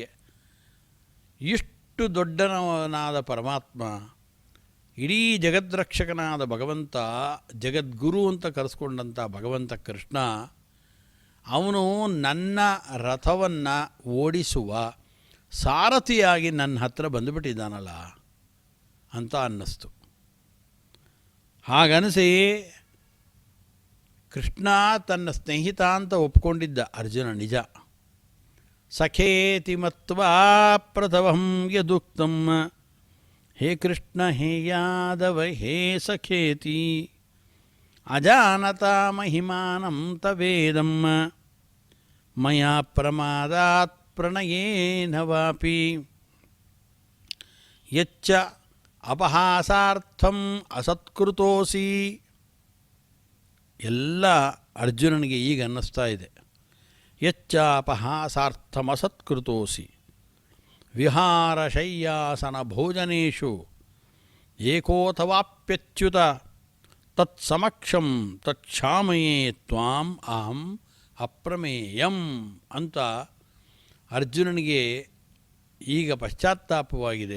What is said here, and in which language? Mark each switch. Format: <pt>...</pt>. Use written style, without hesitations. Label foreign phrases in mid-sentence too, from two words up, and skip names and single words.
<kn>ಇಷ್ಟು ದೊಡ್ಡನವನಾದ ಪರಮಾತ್ಮ, ಇಡೀ ಜಗದ್ರಕ್ಷಕನಾದ ಭಗವಂತ, ಜಗದ್ಗುರು ಅಂತ ಕರೆಸ್ಕೊಂಡಂಥ ಭಗವಂತ ಕೃಷ್ಣ, ಅವನು ನನ್ನ ರಥವನ್ನು ಓಡಿಸುವ ಸಾರಥಿಯಾಗಿ ನನ್ನ ಹತ್ರ ಬಂದುಬಿಟ್ಟಿದ್ದಾನಲ್ಲ ಅಂತ ಅನ್ನಿಸ್ತು. ಹಾಗನಿಸಿ ಕೃಷ್ಣ ತನ್ನ ಸ್ನೇಹಿತ ಅಂತ ಒಪ್ಕೊಂಡಿದ್ದ ಅರ್ಜುನ ನಿಜ.</kn> <sa>ಸಖೇತಿ ಮತ್ವಾ ಪ್ರಥಮಂ ಯದುಕ್ತಂ, ಹೇ ಕೃಷ್ಣ ಹೇ ಯಾದವ ಹೇ ಸಖೇತಿ, ಅಜಾನತಾ ಮಹಿಮಾನಂ ತವೇದಂ, ಮಯಾ ಪ್ರಮಾದಾತ್ ಪ್ರಣಯೇನ ವಾಪಿ, ಯಚ್ಚ ಅಪಹಾಸಾರ್ಥಂ ಅಸತ್ಕೃತೋಸಿ.</sa> <kn>ಎಲ್ಲ ಅರ್ಜುನನಿಗೆ ಈಗ ಅನ್ನಿಸ್ತಾ ಇದೆ.</kn> <sa>ಯಚ್ಚ ಅಪಹಾಸಾರ್ಥಂ ಅಸತ್ಕೃತೋಸಿ, ವಿಹಾರ ಶಯ್ಯಾಸನ ಭೋಜನೇಶು ಏಕೋಥವಾಪ್ಯಚ್ಯುತ ತತ್ಸಮಕ್ಷಂ ತತ್ಕ್ಷಾಮಯೇ ತ್ವಾಂ ಅಹಂ ಅಪ್ರಮೇಯಂ</sa> <kn>ಅಂತ ಅರ್ಜುನನಿಗೆ ಈಗ ಪಶ್ಚಾತ್ತಾಪವಾಗಿದೆ.</kn>